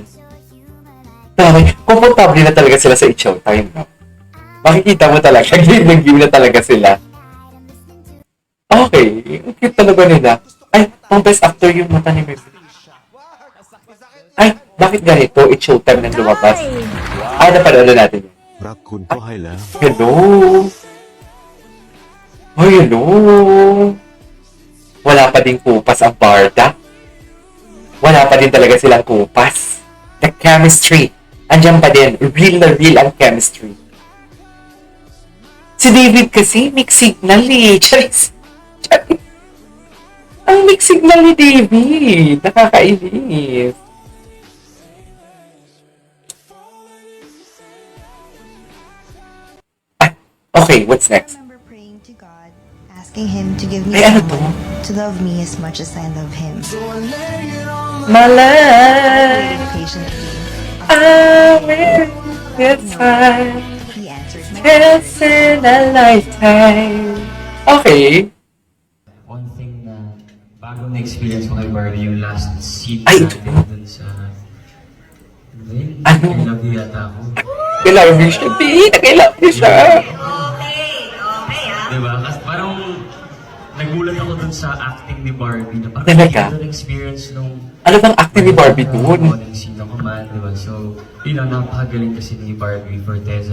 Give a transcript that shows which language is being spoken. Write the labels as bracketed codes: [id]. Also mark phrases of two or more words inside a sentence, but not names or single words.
[tl] Tama, komportable na talaga sila sa It's Showtime, no? Makikita mo talaga, nag-give na talaga sila. Okay, ang cute talaga nila. Ay, pang best actor yung mata ni Mary. Ay, bakit ganito? It's Showtime nang lumabas. Ay, napanood na natin yun. [th] รักคุณก็ให้แล้ว [tl] Hello? Ay, hello? Wala pa din kupas ang Barda. Wala pa din talaga silang kupas. [en] The chemistry. [tl] Andiyan pa din. Real na real ang chemistry. Si David kasi, [en] mixed signal [tl] eh. Charis. Charis. Ang [en] mixed signal [tl] ni David. Nakakainis. [en] Okay, what's I next? remember praying to God, asking Him to give me [tl] Ay, ano to? [en] someone to love me as much as I love Him. My life, Patiently, I will get time. He answered my Once in a lifetime. Okay. One thing [tl] na bagong na-experience ko kay Barbie yung [en] last seat [tl] Ay, natin dun sa... Hindi, Ano? [en] I love you [tl] yata ako. Kailangan mo siya. Di, nakailangan mo siya. Diba? Kasi parang nagulat ako dun sa acting ni Barbie na parang Talaga? hindi ko na-experience nung... Ano bang acting ni Barbie dun? Yung scene ako man, diba? So, yun lang, napakagaling kasi ni Barbie Forteza.